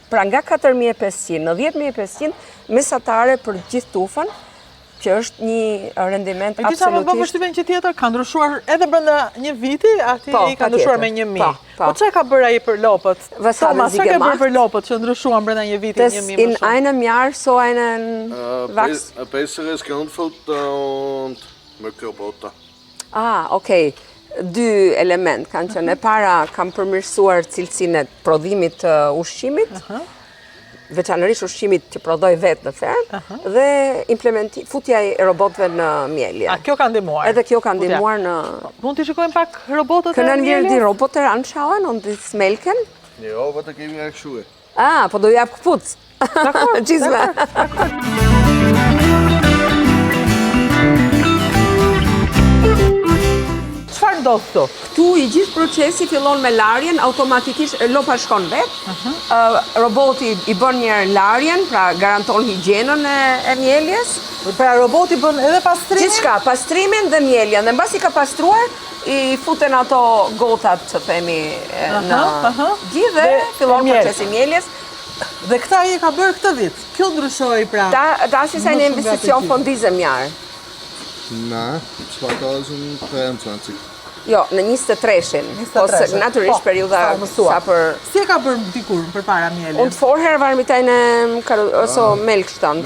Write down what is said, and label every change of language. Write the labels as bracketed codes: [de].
[sq] Pra nga 4.500 në 10.500 mesatare për gjithë tufën, që është një rendiment absolutisht. E disa më bë përshtypjen që tjetër ka ndryshuar edhe brenda një viti, aty i ka ndryshuar me 1000. Po çfarë ka bërë ai për lopët? Thomas, çfarë ka bërë për lopët që ndryshuan brenda një viti 1000 më shumë? [de] In einem Jahr so einen Wachs. Besseres Grundfutter und Mückeroboter. Okay. [sq] 2 element kanë qenë. E para kam përmirësuar cilësinë e prodhimit të ushqimit. Veçanërisht ushqimit që prodhoj vetë në fermë, dhe futja e robotëve në mjelje. Kjo ka ndihmuar. Edhe kjo ka ndihmuar në... Mund të shikojmë pak robotët e [de] Können wir [sq] mjeljes? [de] die Roboter anschauen und das melken? Ja, aber da gebe ich euch Schuhe. [sq] Po do jap këpuc. Gjizme. Çfarë ndodh këtu? Këtu i gjithë procesi fillon me larjen, automatikisht lopa shkon vetë. Roboti i bën një larjen, pra garanton higjienën e mjeljes. Pra roboti bën edhe pastrimin? Gjithçka, pastrimin dhe mjeljen. Dhe mbasi ka pastruar, i futen ato gotat, që themi, në gjithë dhe fillon procesi mjeljes. Dhe këta i ka bërë këtë vit. Kjo ndryshoi pra. [de] Das ist eine Investition von diesem Jahr. Nein, 2023. [sq] Jo, në 23-shin. Ose natyrisht periudha sa për... Si e ka bërë dikur përpara mjeljes? [de] Und vorher war mit einem Melkstand.